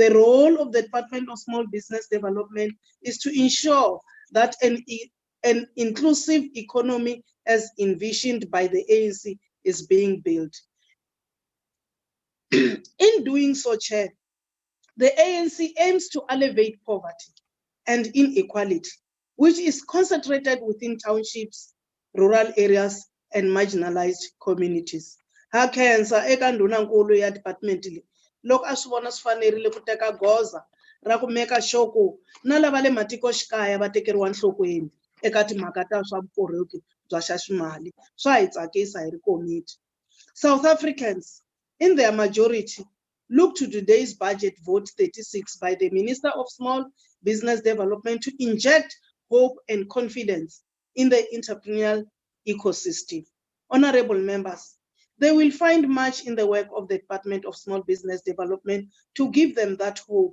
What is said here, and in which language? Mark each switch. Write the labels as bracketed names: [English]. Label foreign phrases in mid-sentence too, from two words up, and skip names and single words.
[English] The role of the Department of Small Business Development is to ensure that an inclusive economy as envisioned by the ANC is being built. In doing so, Chair, the ANC aims to elevate poverty and inequality, which is concentrated within townships, rural areas, and marginalized communities. [Tsonga] Ha khensa eka ndhunankulu ya department leyi loko a swi vona swi fanerile ku teka goza ra ku meka sure ku na lava le matikoxikaya va tekeriwa enhlokweni eka timhaka ta swa vukorhokeri bya xaximali. Swa hi tsakisa hi ri komiti. [English] South Africans, in their majority, look to today's budget vote 36 by the Minister of Small Business Development to inject hope and confidence in the entrepreneurial ecosystem. Honorable members, they will find much in the work of the Department of Small Business Development to give them that hope.